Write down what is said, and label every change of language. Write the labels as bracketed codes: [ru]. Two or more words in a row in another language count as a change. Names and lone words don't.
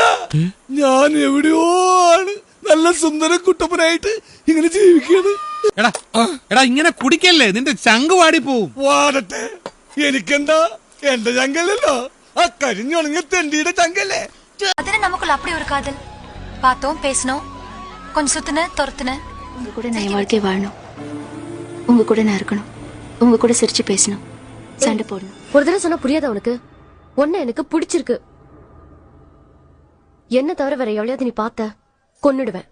[ml] ഞാൻ എവിടെയോ ആണ് നല്ല സുന്ദര കുട്ടപ്പനായിട്ട് ഇങ്ങനെ ജീവിക്കുകയാണ്. എടാ ഇങ്ങനെ കുടിക്കല്ലേ, നിന്റെ ചങ്ക് വാടി പോവും. വാടട്ടെ, എനിക്കെന്താ? എന്റെ ചങ്കല്ലല്ലോ, ആ കരിഞ്ഞുണങ്ങിയ തെണ്ടിയുടെ ചങ്കല്ലേ. അതിന് നമുക്കുള്ള [ta] அப்படி ஒரு காதல். பார்த்தோம், பேசணும், கொஞ்சம் சுத்துன துரத்துன. உங்க கூட நான் வாழ்க்கை வாழணும். உங்க கூட நான் இருக்கணும். உங்க கூட சிரிச்சு பேசணும், சண்டை போடணும். ஒரு தடவை சொன்னா புரியாத உனக்கு? ஒன்னு எனக்கு பிடிச்சிருக்கு. என்ன தவிர வேற எவ்வளவு நீ பார்த்த கொன்னுடுவேன்.